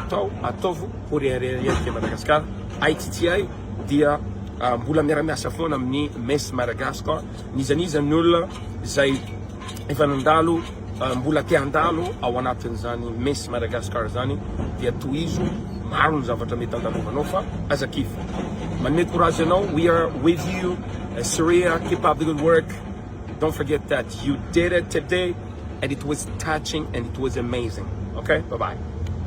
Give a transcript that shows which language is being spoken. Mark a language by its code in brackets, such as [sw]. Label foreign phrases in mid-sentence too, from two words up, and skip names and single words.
[mg] tao ataovo ho reharehany Madagascar ITTI dia mbola miara-miasa foana amin'ny Miss Madagascar nizaniza ny olona zay efa nandalo mbola te handalo ao anatin'izany Miss Madagascar zany dia tohizo maro ny zavatra mety andalovanao fa azakify manome courage anao [en] we are with you Cyria keep up the good work don't forget that you did it today and it was touching and it was amazing okay bye bye